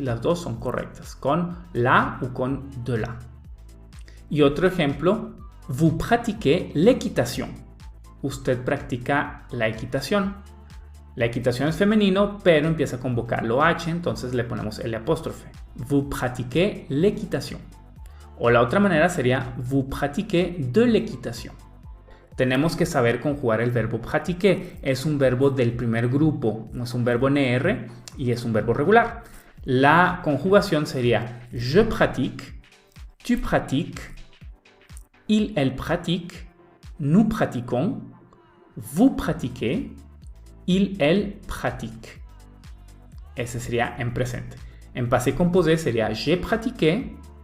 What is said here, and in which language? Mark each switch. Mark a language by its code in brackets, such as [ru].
[es] Las dos son correctas, con la o con de la. Y otro ejemplo, [fr] vous pratiquez l'équitation. [es] Usted practica la equitación. La equitación es femenino, pero empieza con vocablo H, entonces le ponemos L apóstrofe. [fr] Vous pratiquez l'équitation. [es] O la otra manera sería [fr] vous pratiquez de l'équitation. [es] Tenemos que saber conjugar el verbo pratiquer. Es un verbo del primer grupo, es un verbo NR y es un verbo regular. La conjugación sería [fr] je pratique, tu pratiques, il, elle pratique, nous pratiquons, vous pratiquez, il, elle pratique. [es] Ese sería en presente. En passé composé sería [fr] j'ai pratiqué.